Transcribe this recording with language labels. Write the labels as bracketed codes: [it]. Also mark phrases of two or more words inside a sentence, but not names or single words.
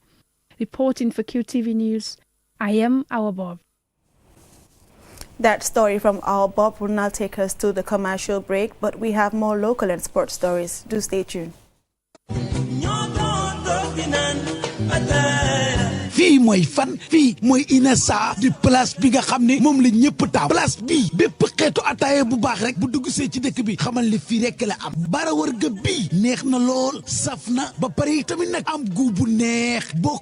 [en] Reporting for QTV News, I am Our Bob. That story from Our Bob will now take us to the commercial break, but we have more local and sports stories. Do stay tuned. [wo] mooy fan fii mooy Inessa di place bi nga xam ne moom la ñëpp taam place bii bépp xeetu ataaya bu baax rek bu dugg see ci dëkk bi xamal ne fii rek la am bara warga bii neex na lool saf na ba pare tamit nag am gu bu neex boo